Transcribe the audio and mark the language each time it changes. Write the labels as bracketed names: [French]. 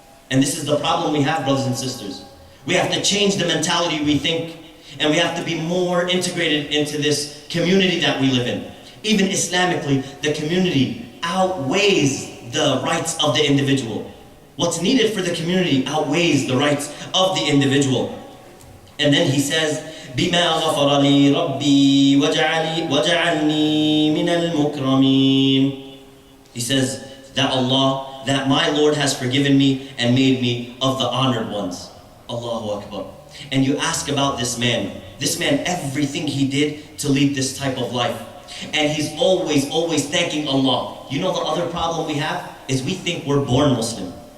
[English] And this is the problem we have, brothers and sisters. We have to change the mentality we think, and we have to be more integrated into this community that we live in. Even Islamically, the community outweighs the rights of the individual. What's needed for the community outweighs the rights of the individual. And then he says, [Arabic] بِمَا غَفَرَ لِي رَبِّي وَجَعَلْنِي مِنَ الْمُكْرَمِينَ. [English] He says that Allah, that my Lord has forgiven me and made me of the honored ones. Allahu Akbar. And you ask about this man, everything he did to lead this type of life. And he's always thanking Allah. You know the other problem we have is we think we're born Muslim.